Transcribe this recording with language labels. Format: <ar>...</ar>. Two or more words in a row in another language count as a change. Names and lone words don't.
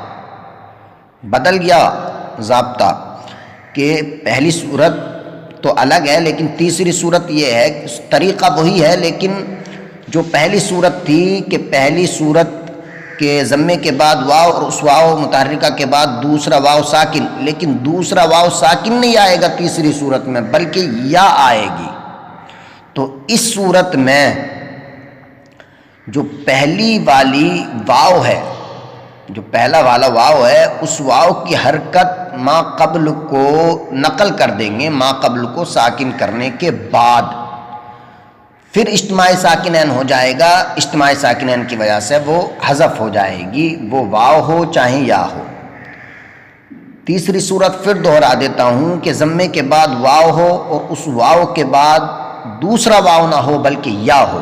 <ur>بدل گیا ضابطہ کہ پہلی صورت تو الگ ہے لیکن تیسری صورت یہ ہے، طریقہ وہی ہے لیکن جو پہلی صورت تھی کہ پہلی صورت کے ضمے کے بعد واو اور اس واو متحرکہ کے بعد دوسرا واو ساکن، لیکن دوسرا واو ساکن نہیں آئے گا تیسری صورت میں بلکہ یا آئے گی۔ تو اس صورت میں جو پہلی والی واو ہے، جو پہلا والا واو ہے، اس واو کی حرکت ما قبل کو نقل کر دیں گے، ما قبل کو ساکن کرنے کے بعد، پھر اجتماع ساکنین ہو جائے گا، اجتماع ساکنین کی وجہ سے وہ حذف ہو جائے گی، وہ واو ہو چاہے یا ہو۔ تیسری صورت پھر دہرا دیتا ہوں کہ ضمے کے بعد واو ہو اور اس واو کے بعد دوسرا واو نہ ہو بلکہ یا ہو۔</ur>